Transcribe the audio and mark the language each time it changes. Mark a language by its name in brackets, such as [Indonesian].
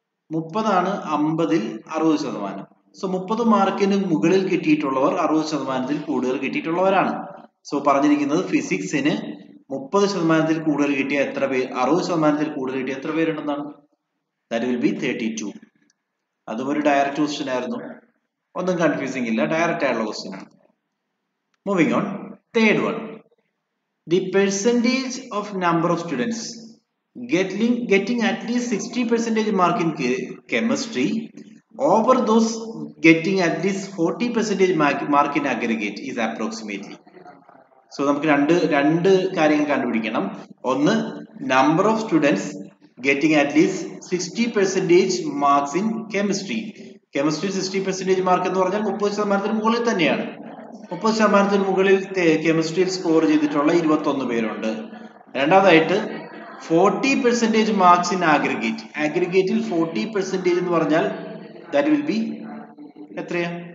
[Malayalam] 30 ആണ് 50ൽ 60%. സോ 30 മാർക്കിന് മുകളിൽ കിട്ടിയിട്ടുള്ളവർ 60%-ൽ കൂടുതൽ കിട്ടിയിട്ടുള്ളവരാണ്. സോ പറഞ്ഞിരിക്കുന്നത് ഫിസിക്സിന് 30%-ൽ കൂടുതൽ കിട്ടിയ എത്ര പേര്, 60%-ൽ കൂടുതൽ കിട്ടിയ എത്ര പേരുണ്ടെന്നാണ്. [English] That will be 32. [Malayalam] അതും ഒരു ഡയറക്റ്റ് ക്വസ്റ്റ്യൻ ആയിരുന്നു, ഒന്നും കൺഫ്യൂസിംഗ് ഇല്ല, ഡയറക്റ്റ് ആയിട്ടുള്ള ക്വസ്റ്റ്യൻ ആണ്. Moving on, third one. [English] The percentage of number of students getting at least 60% mark in chemistry over those getting at least 40% mark in aggregate is approximately. [Malayalam] So നമുക്ക് രണ്ട് കാര്യങ്ങൾ കണ്ടുപിടിക്കണം. [English] ഒന്ന്, number of students getting at least 60% marks in chemistry. [Malayalam] Chemistry 60% mark എന്ന് പറഞ്ഞാൽ 30%-ന് മുകളിൽ തന്നെയാണ്. 30%-ന് മുകളിൽ കെമിസ്ട്രിയിൽ സ്കോർ ചെയ്തിട്ടുള്ള 21 പേരുണ്ട്. രണ്ടാമതായിട്ട് 40% മാർക്സ് ഇൻ ആഗ്രിഗേറ്റ്. ആഗ്രിഗേറ്റിൽ 40% എന്ന് പറഞ്ഞാൽ ദാറ്റ് വിൽ ബി എത്രയാ?